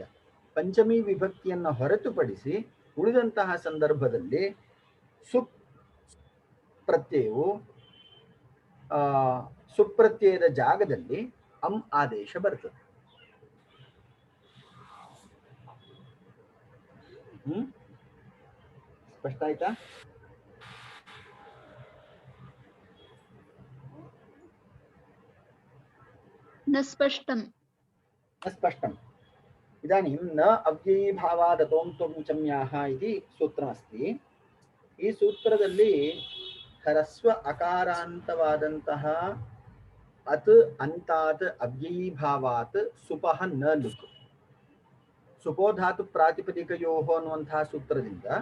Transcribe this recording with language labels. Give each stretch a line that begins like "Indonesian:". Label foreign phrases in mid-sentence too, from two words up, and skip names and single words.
Kannada: ಪಂಚಮಿ ವಿಭಕ್ತಿಯನ್ನು ಹೊರತುಪಡಿಸಿ ಉಳಿದಂತಹ ಸಂದರ್ಭದಲ್ಲಿ ಸುಪ್ ಪ್ರತ್ಯಯವು ಸುಪ್ರತ್ಯಯದ ಜಾಗದಲ್ಲಿ ಅಂ ಆದೇಶ ಬರ್ತದೆ. ಸ್ಪಷ್ಟ ಆಯ್ತಾ?
Sanskrit: न स्पष्टम्। न स्पष्टम्। इदानीं न ಅವ್ಯಯೀಭಾವಾದತೋಂ ತ್ವಂ ಚಮ್ಯಾಹ इति ಸೂತ್ರಮಸ್ತಿ.
Kannada: ಈ ಸೂತ್ರದಲ್ಲಿ ಹ್ರಸ್ವ ಅಕಾರಾಂತವಾದಂತಹ
Sanskrit: ಅತ್ ಅಂತಾತ್ ಅವ್ಯಯೀಭಾವಾತ್ ಸುಪಃ ನ ಲುಕ್ ಸುಪೋಧಾತು ಪ್ರಾತಿಪದಿಕಯೋಹೋ
Kannada: ಅನ್ನುವಂತಹ ಸೂತ್ರದಿಂದ